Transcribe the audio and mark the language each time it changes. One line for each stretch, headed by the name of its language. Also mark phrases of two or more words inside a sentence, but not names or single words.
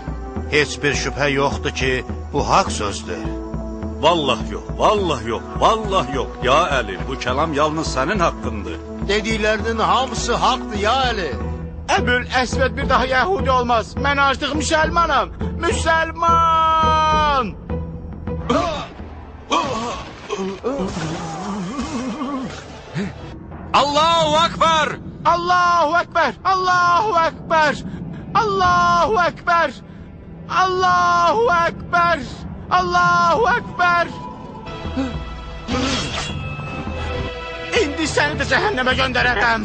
Azerbaijani: Heç bir şübhə yoxdur ki, bu haqq sözdür. Vallah yox, vallah yox, vallah yox. Ya Əli, bu kəlam yalnız sənin haqqındır. Dediklərinin hamısı haqdır ya Əli. Əbül Əsvəd bir daha Yəhudi olmaz. Mən artıq müsəlmanam. Müsəlman!
Arabic: الله أكبر! الله أكبر! الله أكبر! الله أكبر! الله أكبر! الله أكبر!
Azerbaijani: İndi səni də cəhənnəmə göndərərəm.